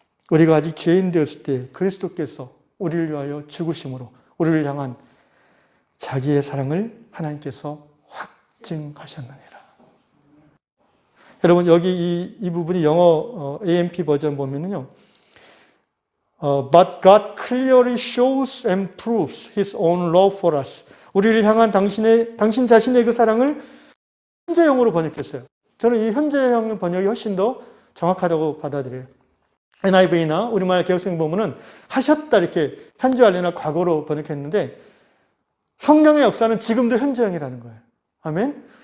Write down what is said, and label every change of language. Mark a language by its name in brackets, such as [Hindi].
[Korean] 우리가 아직 죄인 되었을 때 그리스도께서 우리를 위하여 죽으심으로 우리를 향한 자기의 사랑을 하나님께서 확증하셨느니라. 여러분 여기 이 부분이 영어 AMP 버전 보면은요. [English] But God clearly shows and proves His own love for us. [Korean] 우리를 향한 당신 자신의 그 사랑을 현재형으로 번역했어요. 저는 이 현재형 번역이 훨씬 더 정확하다고 받아들여요. NIV나 우리말 개혁성 보면은 하셨다 이렇게 현재 완료나 과거로 번역했는데 성령의 역사는 지금도 현재형이라는 거예요. 아멘.